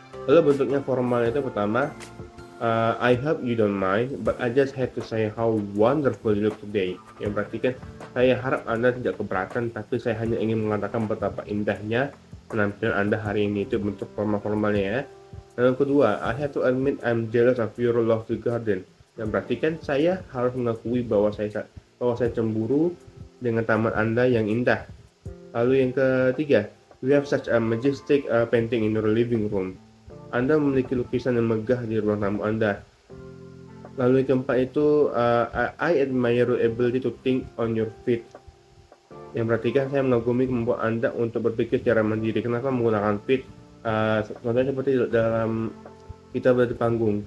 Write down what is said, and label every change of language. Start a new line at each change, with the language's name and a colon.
Indonesian: Lalu bentuknya formal itu pertama,
English: I hope you don't mind, but I just had to say how wonderful you look today.
Indonesian: Yang berarti kan saya harap Anda tidak keberatan, tapi saya hanya ingin mengatakan betapa indahnya penampilan Anda hari ini. Itu bentuk formal-formalnya ya. Dan yang kedua,
English: I have to admit I'm jealous of your lovely garden.
Indonesian: Yang berarti kan saya harus mengakui bahwa saya cemburu dengan taman Anda yang indah. Lalu yang ketiga,
English: you have such a majestic painting in your living room.
Indonesian: Anda memiliki lukisan yang megah di ruang tamu Anda. Lalu yang keempat itu,
English: I admire your ability to think on your feet.
Indonesian: Yang berarti kan saya mengagumi kemampuan Anda untuk berpikir secara mandiri. Kenapa menggunakan feet? Contohnya seperti dalam kita berada di panggung.